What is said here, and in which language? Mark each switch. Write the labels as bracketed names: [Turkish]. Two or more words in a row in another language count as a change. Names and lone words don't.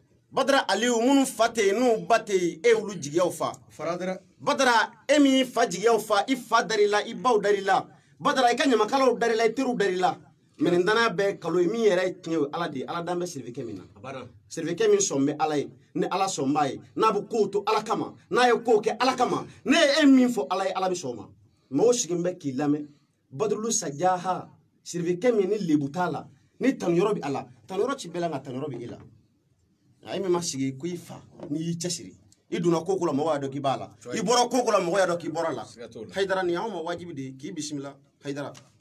[Bambara] Badara Aliou munu fate nu bate e ulu jigiyaw fa faradara Badara emi fa jigiyaw fa I fa darila I baw darila Badara I ka ɲamakalaw darila I teru darila men dana be kalo mi yɛrɛ tiɲɛ ala de ala dan bɛ service min na service min sɔn bɛ ala ye ni ala sɔn b'a ye n'a bɛ ko to ala kama n'a ye ko kɛ ala kama ne ye min fɔ ala ye ala bɛ sɔn ma mɔgɔw sigin bɛ k'i lamɛn Badrulu Sajaha service min ni lebu t'a la ni tanuyɔrɔ bɛ ala tanuyɔrɔ ci bɛɛ la nka tanuyɔrɔ bɛ e la a ye min ma sigi ko I fa n'i y'i cɛsiri I donna ko la mɔgɔ y'a dɔn k'i b'a la I bɔra ko la mɔgɔ y'a dɔn k'i bɔra la Haidara nin y'anw ma wajibi de k'i bisimila Haidara